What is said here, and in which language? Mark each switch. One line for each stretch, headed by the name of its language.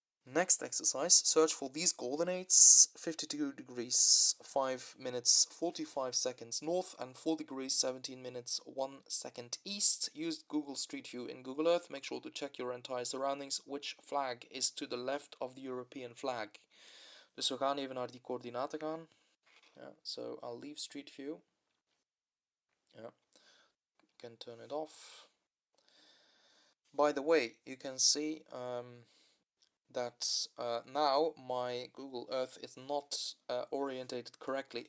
English: Next exercise, search for these coordinates: 52 degrees 5 minutes 45 seconds north and 4 degrees 17 minutes 1 second east. Use Google Street View in Google Earth. Make sure to check your entire surroundings. Which flag is to the left of the European flag?
Dutch: Dus we gaan even naar die coördinaten gaan.
English: Yeah, so I'll leave Street View. Yeah, you can turn it off. By the way, you can see that now my Google Earth is not orientated correctly.